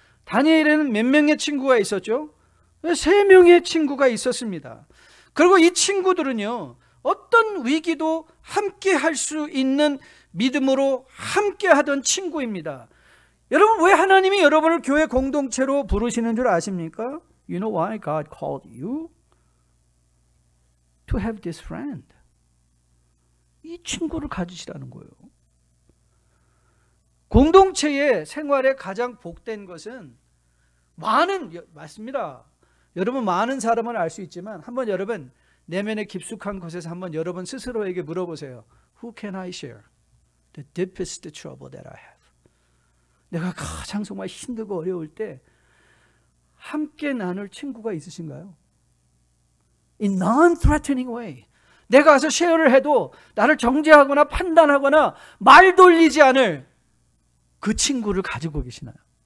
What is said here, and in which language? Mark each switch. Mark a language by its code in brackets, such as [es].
[ko] 다니엘에는 몇 명의 친구가 있었죠? 3명의 친구가 있었습니다. 그리고 이 친구들은요, 어떤 위기도 함께 할 수 있는 믿음으로 함께 하던 친구입니다. 여러분, 왜 하나님이 여러분을 교회 공동체로 부르시는 줄 아십니까? [en] You know why God called you to have this friend? [ko] 이 친구를 가지시라는 거예요. 공동체의 생활에 가장 복된 것은 맞습니다. 여러분 많은 사람은 알 수 있지만 한번 여러분 내면의 깊숙한 곳에서 한번 여러분 스스로에게 물어보세요. [en] Who can I share the deepest trouble that I have? [ko] 내가 가장 정말 힘들고 어려울 때 함께 나눌 친구가 있으신가요? [en] In non-threatening way. [ko] 내가 가서 쉐어를 해도 나를 정죄하거나 판단하거나 말 돌리지 않을 그 친구를 가지고 계시나요?